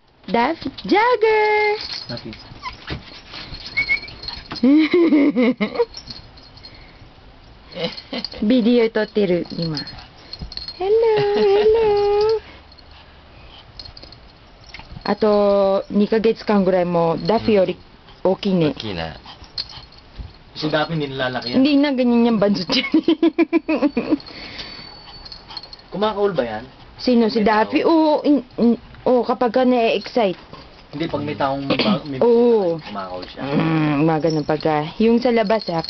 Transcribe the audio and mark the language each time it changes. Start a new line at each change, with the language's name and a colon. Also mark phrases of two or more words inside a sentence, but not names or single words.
Japanese: Daffy. Jagger! Daffy. Video 撮ってる、
English: 今。Hello, hello.
Japanese: あと、2ヶ月間ぐらいも、ダッフィーより大きいね。大きいな。
Filipino: Si Daffy nilalaki yan. Hindi na ganyan yung bansot yan. Kumakaul ba yan? Sino? Si Daffy? Oo, kapag ka na-excite. Hindi, pag may taong may Oo. kumakaul siya. Mga ganun pagka. Yung sa labas ha.